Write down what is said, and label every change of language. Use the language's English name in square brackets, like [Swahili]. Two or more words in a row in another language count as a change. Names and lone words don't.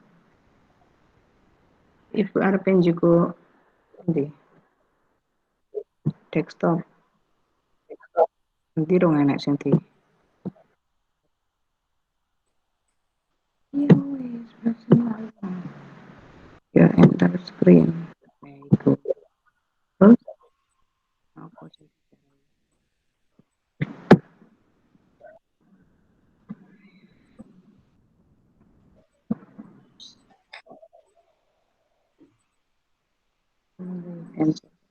[Javanese] Ibu arep njugo endi? Desktop. Endi rong enek sing di. Ya wis, ya [English] enter screen. [Indonesian] Nah, itu. Terus apa sih? Enter.